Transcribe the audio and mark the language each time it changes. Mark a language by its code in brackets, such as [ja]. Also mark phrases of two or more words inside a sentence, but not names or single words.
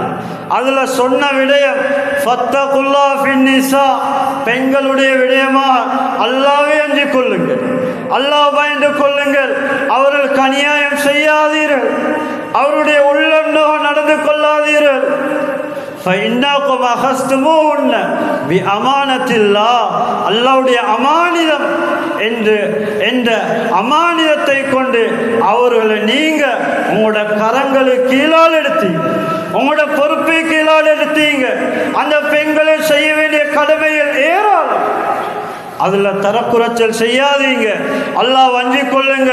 [ta] அதுல சொன்ன விடயம் [ar] فاتقوا الله في النساء, [ta] பெண்களுடைய விடயமா அல்லாஹ்வை அஞ்சிக் கொள்ளுங்கள், அல்லாஹ் பயந்து கொள்ளுங்கள், அவர்களுக்கு அநியாயம் செய்யாதீர்கள், அவருடைய உள்ளம் நோக நடந்து கொள்ளாதீர்கள். [ar] فإنكم أخذتموهن بأمانة الله, [ta] அல்லாஹ்வுடைய அமானிதம் என்ற அமானிதத்தை கொண்டு அவர்களை நீங்க உங்களோட கரங்களுக்கு கீழால் எடுத்தீங்க, உங்களோட பொறுப்பை கீழால் எடுத்தீங்க. அந்த பெண்களை செய்ய வேண்டிய கடமைகள் ஏராளம், அதுல தரக்குறைச்சல் செய்யாதீங்க, அல்லாஹ் வஞ்சிக் கொள்ளுங்க.